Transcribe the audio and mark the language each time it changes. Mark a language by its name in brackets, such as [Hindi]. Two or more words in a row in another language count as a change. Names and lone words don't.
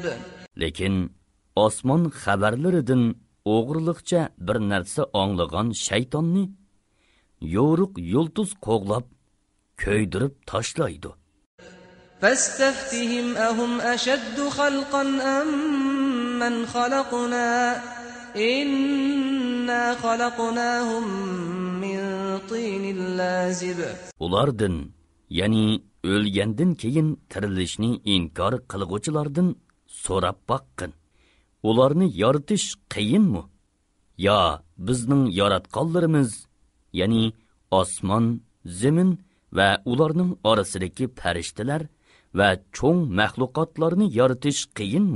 [Uzbek] Lekin osmon xabarlaridan o'g'irliqcha bir narsa anglagan shaytonni yo'ruq yulduz qo'g'lab ko'ydirib tashlaydi. [Arabic] فاستفتهم أهم أشد خلقا أم من خلقنا إنا خلقناهم من طين لازب. [Uzbek] Ulardan, ya'ni o'lgandan keyin tirilishni inkor qilg'uvchilardan so'rab baqqin. Ularni yaratish qiyinmi? Ya bizning yaratganlarimiz, ya'ni osmon, zamin va ularning orasidagi farishtalar va cho'ng mahluqotlarni yaratish qiyinmi?